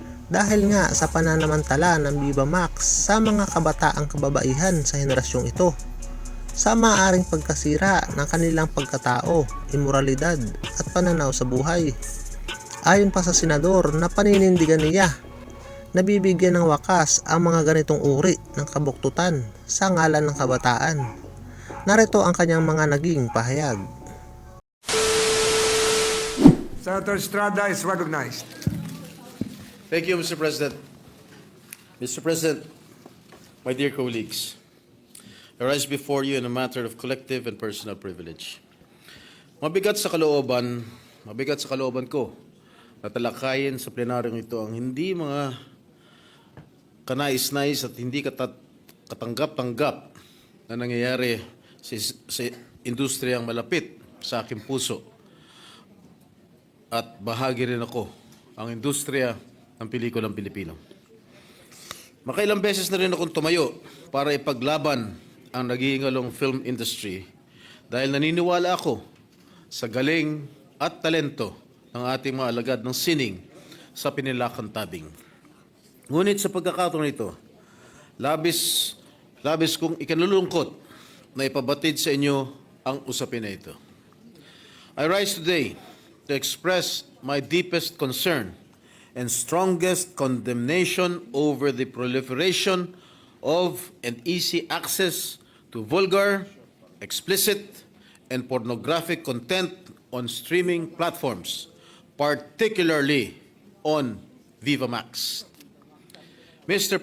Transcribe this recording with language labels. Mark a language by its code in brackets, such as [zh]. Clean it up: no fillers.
[tl] Dahil nga sa pananamantala ng Viva Max sa mga kabataang kababaihan sa henerasyong ito, sa maaaring pagkasira ng kanilang pagkatao, imoralidad at pananaw sa buhay. Ayon pa sa senador na paninindigan niya, nabibigyan ng wakas ang mga ganitong uri ng kabuktutan sa ngalan ng kabataan. Narito ang kanyang mga naging pahayag. [en] Senator Estrada is recognized. Thank you, Mr. President. Mr. President, my dear colleagues, I rise before you in a matter of collective and personal privilege. [tl] Mabigat sa kalooban ko na talakayin sa plenaryong ito ang hindi mga kanais-nais at hindi katanggap-tanggap na nangyayari sa industriyang malapit sa aking puso. At bahagi rin ako ang industriya ng pelikulang Pilipino. Makailang beses na rin akong tumayo para ipaglaban ang naghihingalong film industry dahil naniniwala ako sa galing at talento ng ating mga alagad ng sining sa pinilakang tabing. Ngunit sa pagkakataon ito, labis kong ikinalulungkot na ipabatid sa inyo ang usapin na ito. [en] I rise today to express my deepest concern and strongest condemnation over the proliferation of and easy access to vulgar, explicit, and pornographic content on streaming platforms, particularly on Viva Max. Mr.